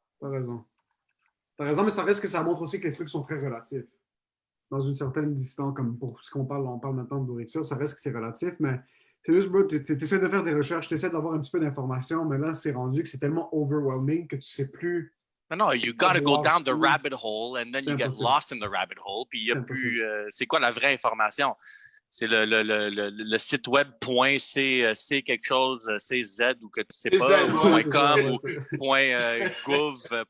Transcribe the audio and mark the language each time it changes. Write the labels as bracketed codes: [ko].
[fr] T'as raison. T'as raison, mais ça reste que ça montre aussi que les trucs sont très relatifs. Dans une certaine distance, comme pour ce qu'on parle, on parle maintenant de nourriture, ça reste que c'est relatif, mais c'est juste, bro, t'essaies de faire des recherches, t'essaies d'avoir un petit peu d'informations, mais là, c'est rendu que c'est tellement overwhelming que tu sais plus. Non, [en] you gotta go down the rabbit hole and then you get lost in the rabbit hole. [fr] Puis il y a plus. C'est quoi la vraie information? C'est le site web .c quelque chose, CZ ou que tu sais pas, .com ou .gov.